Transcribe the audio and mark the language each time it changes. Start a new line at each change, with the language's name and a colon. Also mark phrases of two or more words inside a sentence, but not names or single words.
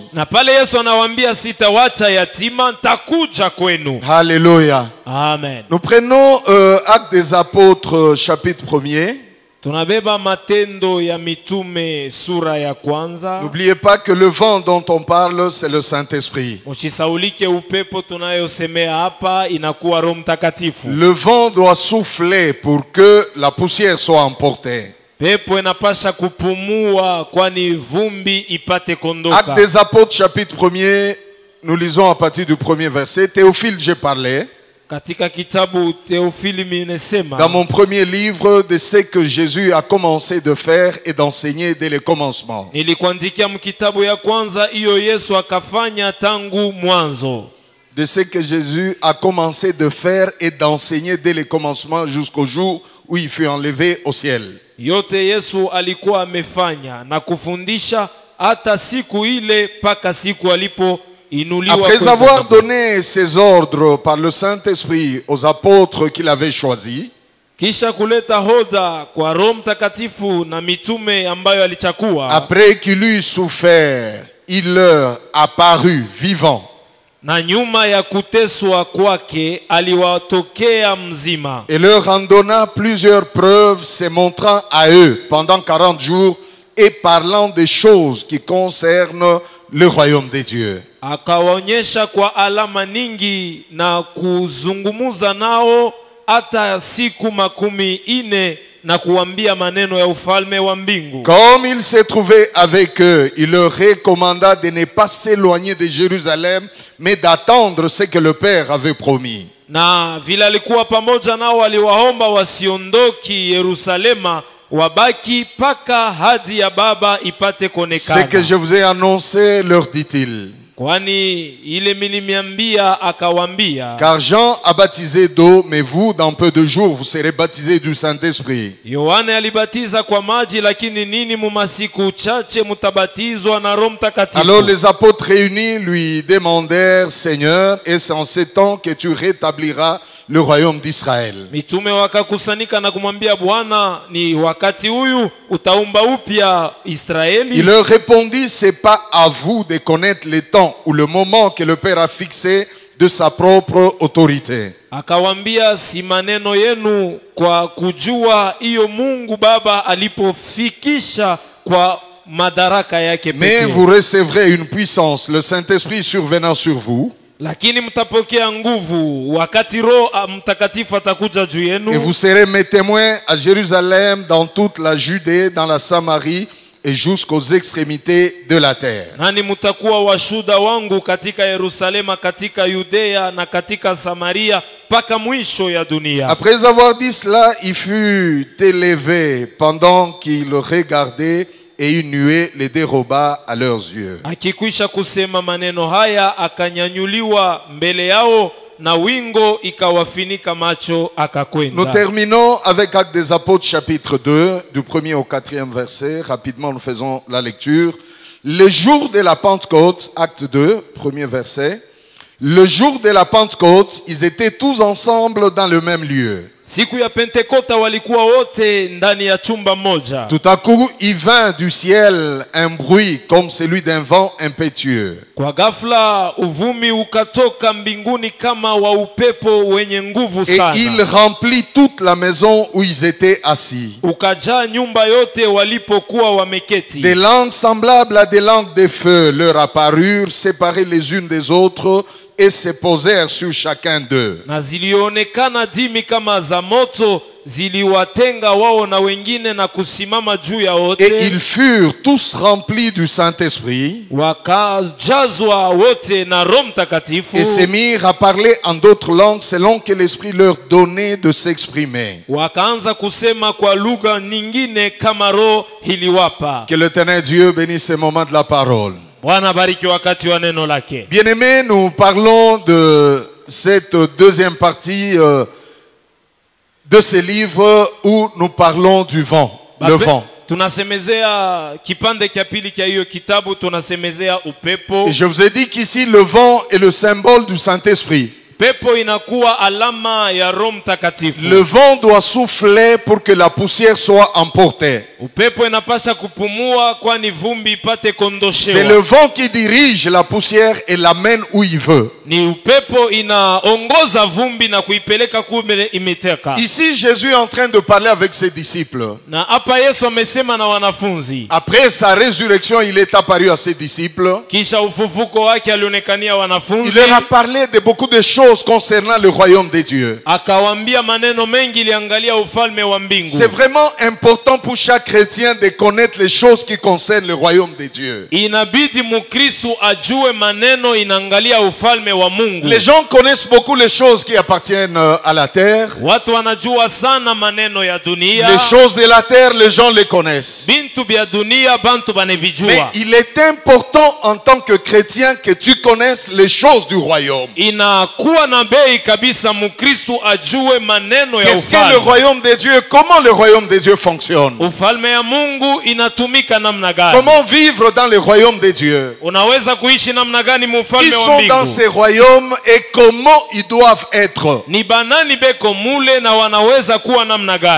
Swahili: Na pale Yesu anawaambia sitawacha yatima, nitakuja kwenu.
French: Alléluia. Amen. Nous prenons Actes des Apôtres, chapitre 1er.
Swahili: Tunabeba Matendo ya Mitume sura ya kwanza.
French: N'oubliez pas que le vent dont on parle, c'est le Saint-Esprit.
Swahili: Usisaulike upepo tunayosemea hapa inakuwa Roho Mtakatifu.
French: Le vent doit souffler pour que la poussière soit emportée.
Swahili: Pepo inapasha kupumua kwani vumbi ipate kondoka.
French: Actes des Apôtres, chapitre 1er, nous lisons à partir du premier verset. Théophile, j'ai parlé.
Swahili: Katika kitabu Theophile inasema,
French: dans mon premier livre, de ce que Jésus a commencé de faire et d'enseigner dès le commencement.
Swahili: nilikuandikia mkitabu ya kwanza iyo Yesu akafanya tangu mwanzo.
French: De ce que Jésus a commencé de faire et d'enseigner dès le commencement jusqu'au jour où il fut enlevé au ciel.
Swahili: Yote Yesu alikuwa amefanya na kufundisha hata siku ile paka siku alipoinuliwa.
French: Après avoir donné ses ordres par le Saint-Esprit aux apôtres qu'il avait choisis,
Swahili: kisha kuleta hoda kwa Roho Mtakatifu na mitume ambayo alichakua,
French: après qu'il eut souffert, il leur apparut vivant.
Swahili: na nyuma ya kuteswa kwake aliwatokea mzima,
French: Et leur en donna plusieurs preuves, se montrant à eux pendant 40 jours et parlant des choses qui concernent le royaume des dieux.
Swahili: akawaonyesha kwa alama nyingi na kuzungumuza nao hata siku 40 na kuambia maneno ya ufalme wa mbingu.
French: Comme il s'est trouvé avec eux, il leur recommanda de ne pas s'éloigner de Jérusalem, mais d'attendre ce que le Père avait promis.
Swahili: Na vile alikuwa pamoja nao aliwaomba wasiondoki Yerusalema, wabaki paka hadi ya Baba ipate
French: Ce que
Swahili: kuonekana.
French: je vous ai annoncé, leur dit-il.
Swahili: Kwani ile milimiambia akawambia,
French: Car Jean a baptisé d'eau, mais vous, dans peu de jours, vous serez baptisés du Saint-Esprit.
Swahili: Yohane alibatiza kwa maji, lakini nini mumasiku chache mutabatizwa na Roho Mtakatifu.
French: Alors les apôtres réunis lui demandèrent, Seigneur, est-ce en ces temps que tu rétabliras le royaume d'Israël?
Swahili: Mitume wakakusanika na kumwambia, Bwana, ni wakati huyu utaumba upya Israeli?
French: Il leur répondit, c'est pas à vous de connaître les temps ou le moment que le Père a fixé de sa propre autorité.
Swahili: Akawambia, si maneno yenu kwa kujua iyo Mungu Baba alipofikisha kwa madaraka yake
French: Mais
Swahili: pekee.
French: vous recevrez une puissance, le Saint-Esprit survenant sur vous,
Swahili: Lakini mtapokea nguvu wakati Roho Mtakatifu atakuja juu
French: et
Swahili: yenu,
French: vous serez mes témoins à Jérusalem, dans toute la Judée, dans la Samarie et jusqu'aux extrémités de la terre.
Swahili: nani mtakuwa washuda wangu katika Yerusalema, katika Yudea na katika Samaria mpaka mwisho ya dunia.
French: Après avoir dit cela, il fut élevé pendant qu'il regardait, et une nuée les déroba à leurs yeux.
Swahili: Akikwisha kusema maneno haya, akanyanyuliwa mbele yao na wingo ikawafinika macho,
French: Nous
Swahili: akakwenda.
French: terminons avec Actes des Apôtres chapitre 2, du 1er au 4e verset. Rapidement, nous faisons la lecture. Le jour de la Pentecôte, Acte 2, 1er verset. Le jour de la Pentecôte, ils étaient tous ensemble dans le même lieu.
Swahili: Siku ya Pentekota walikuwa wote ndani ya chumba moja.
French: Tout à coup, il vint du ciel un bruit comme celui d'un vent impétueux.
Swahili: Kwa ghafla uvumi ukatoka mbinguni kama wa upepo wenye nguvu
French: Et
Swahili: sana.
French: il remplit toute la maison où ils étaient assis.
Swahili: Ukajaa nyumba yote walipokuwa wameketi.
French: Des langues semblables à des langues de feu leur apparurent, séparées les unes des autres, et se posèrent sur chacun d'eux.
Swahili: Na zilionekana dimi kama za moto, ziliwatenga wao na wengine na kusimama juu ya
French: Et
Swahili: wote.
French: ils furent tous remplis du Saint-Esprit
Swahili: Wakajazwa wote na Roho Mtakatifu.
French: et se mirent à parler en d'autres langues selon que l'Esprit leur donnait de s'exprimer.
Swahili: Wakaanza kusema kwa lugha nyingine kama Roho iliwapa.
French: Que l'Éternel Dieu bénisse ce moment de la parole.
Swahili: Bwana bariki wakati wa neno lake.
French: Bien-aimés, nous parlons de cette deuxième partie de ce livre où nous parlons du vent, le vent.
Swahili: Tunasemezea kipande cha pili cha hiyo kitabu, tunasemezea upepo.
French: Et je vous ai dit qu'ici le vent est le symbole du Saint-Esprit.
Swahili: Pepo inakuwa alama ya Roho Mtakatifu.
French: Le vent doit souffler pour que la poussière soit emportée.
Swahili: Upepo inapasha kupumua kwani vumbi ipate
French: C'est
Swahili: kondoshewa.
French: le vent qui dirige la poussière et l'amène où il veut.
Swahili: Ni upepo inaongoza vumbi na kuipeleka kule imeteka.
French: Ici, Jésus est en train de parler avec ses disciples.
Swahili: Na hapa Yesu amesema na wanafunzi.
French: Après sa résurrection, il est apparu à ses disciples.
Swahili: Kisha ufufuko wake alionekania
French: Il
Swahili: wanafunzi.
French: leur a parlé de beaucoup de choses concernant le royaume des dieux.
Swahili: Akawambia maneno mengi liangalia ufalme wa mbingu.
French: C'est vraiment important pour chacun chrétien de connaître les choses qui concernent le royaume de Dieu.
Swahili: Inabidi Mukristo ajue maneno inaangalia ufalme wa Mungu.
French: Les gens connaissent beaucoup les choses qui appartiennent à la terre.
Swahili: Watu wanajua sana maneno ya dunia.
French: Les choses de la terre, les gens les connaissent.
Swahili: Bintu bya dunia bantu
French: Mais
Swahili: banevijua.
French: il est important en tant que chrétien que tu connaisses les choses du royaume.
Swahili: Inakuwa na bei kabisa Mukristo ajue maneno ya
French: Qu'est-ce que le
Swahili: ufalme.
French: royaume de Dieu? Comment le royaume de Dieu fonctionne?
Swahili: Ufalme ya Mungu inatumika namna gani?
French: Comment vivre dans le royaume de Dieu?
Swahili: Unaweza kuishi namna gani
French: Qui
Swahili: mufalme wa
French: sont dans
Swahili: mbingu?
French: ces royaumes et comment ils doivent être?
Swahili: Ni banani beko mule na wanaweza kuwa namna gani?